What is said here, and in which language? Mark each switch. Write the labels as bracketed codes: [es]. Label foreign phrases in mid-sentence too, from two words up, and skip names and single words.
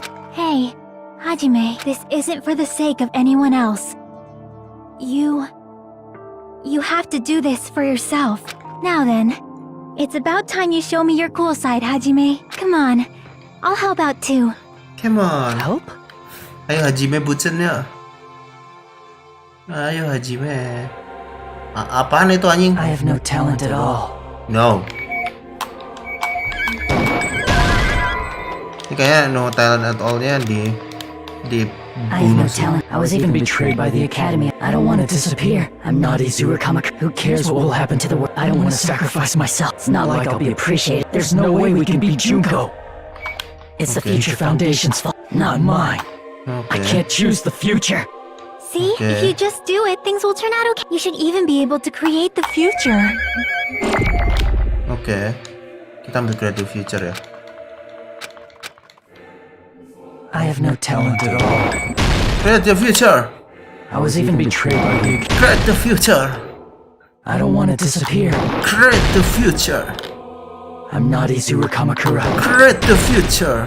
[en] Hey, Hajime, this isn't for the sake of anyone else. You have to do this for yourself. Now then, it's about time you show me your cool side, Hajime. Come on, I'll help out too. Come on. Help? [id] Ayo Hajime bucennya. Ayo Hajime. Apaan itu anjing? [en] I have no talent at all. No. [id] Ini kayaknya [en] no talent at all- [id] nya di [en] I have no talent. I was even betrayed by the Academy. I don't want to disappear. I'm not Izuru Kamaka. Who cares what will happen to the world? I don't want to sacrifice myself. It's not like I'll be appreciated. There's no way we can beat Junko. It's the Future Foundation's fault, not mine. I can't choose the future. See, if you just do it, things will turn out okay. You should even be able to create the future. [id] Oke. Kita ambil [en] creative future [id] ya. [en] I have no talent at all. Create the future. I was even betrayed by you. Create the future. I don't want to disappear. Create the future. I'm not Izuru Kamakura. Create the future.